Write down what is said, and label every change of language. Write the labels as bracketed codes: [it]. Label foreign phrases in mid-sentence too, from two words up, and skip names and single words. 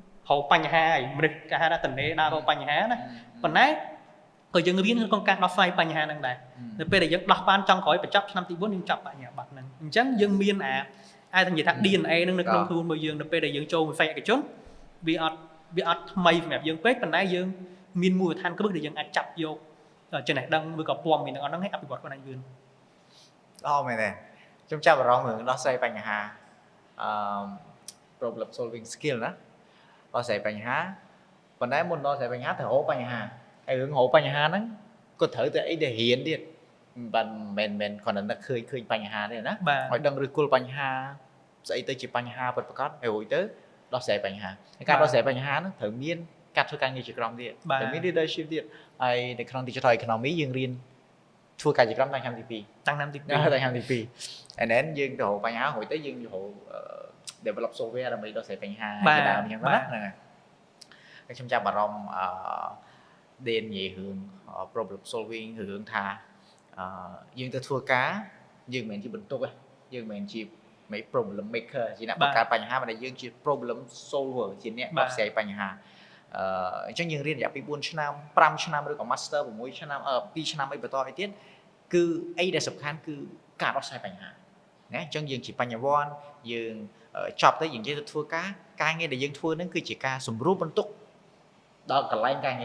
[km] ហៅបញ្ហាឯងមនុស្សគេហៅថាតនេដើររកបញ្ហាណាប៉ុន្តែក៏យើងរៀនក្នុងការដោះស្រាយបញ្ហាហ្នឹងដែរនៅពេលដែលយើងដោះបានចង់ក្រោយបញ្ចប់ឆ្នាំទី4យើងចាប់បញ្ហាបាត់ហ្នឹងអញ្ចឹងយើងមានអាចនិយាយថា DNA ហ្នឹងនៅក្នុងខ្លួនរបស់យើងនៅពេលដែលយើងចូលវិស័យឯកជនវាអត់ថ្មីសម្រាប់យើងពេកប៉ុន្តែយើងមានមូលដ្ឋានគ្រឹះដែលយើងអាចចាប់យកចំណេះដឹងឬក៏ព័ត៌មានទាំងអស់ហ្នឹងឲ្យអភិវឌ្ឍខ្លួនឯងវិញ មែនទេខ្ញុំចាប់អារម្មណ៍រឿងដោះស្រាយបញ្ហា [en] problem solving skill [km] ណាដោះស្រាយបញ្ហាប៉ុន្តែមុនដោះស្រាយបញ្ហាត្រូវរកបញ្ហាហើយរឿងរកបញ្ហាហ្នឹងក៏ត្រូវតែអីដែលរៀនទៀតមិនមែនគ្រាន់តែឃើញបញ្ហាទេណាឲ្យដឹងឬគល់បញ្ហាស្អីទៅជាបញ្ហាពិតប្រាកដហើយរួចទៅដោះស្រាយបញ្ហាហើយការដោះស្រាយបញ្ហាហ្នឹងត្រូវមានការធ្វើការងារជាក្រុមទៀតត្រូវមាន leadership ទៀតហើយ នៅក្នុង [en] digital economy [km] យើងរៀនធ្វើការជាក្រុមតាំងឆ្នាំទី2តាំងឆ្នាំទី2 [en] and then [km] យើងទៅរកបញ្ហារួចទៅយើងទៅរក [en] develop software [km] ដើម្បីដោះស្រាយបញ្ហាជាដើមអញ្ចឹងណាហ្នឹងហើយខ្ញុំចាប់អារម្មណ៍ដេននិយាយរឿង [en] problem solving [km] រឿងថាយើងទៅធ្វើការយើងមិនមែន ជាបន្ទុកទេយើងមិនមែនជា [en] problem maker [km] ជាអ្នកបង្កើតបញ្ហាប៉ុន្តែយើងជា [en] problem solver [km] ជាអ្នកដោះស្រាយបញ្ហាអញ្ចឹងយើងរៀនរយៈពេល4ឆ្នាំ5ឆ្នាំឬក៏ master 6ឆ្នាំ2ឆ្នាំអីបន្តអីទៀតគឺអីដែលសំ ខាន់គឺការដោះស្រាយបញ្ហាណាអញ្ចឹងយើងជាបញ្ញវន្តយើងចប់ទៅយើងនិយាយទៅធ្វើការងារដែលយើងធ្វើហ្នឹងគឺជាការសម្រួលបន្ទុកដល់កន្លែងការងារ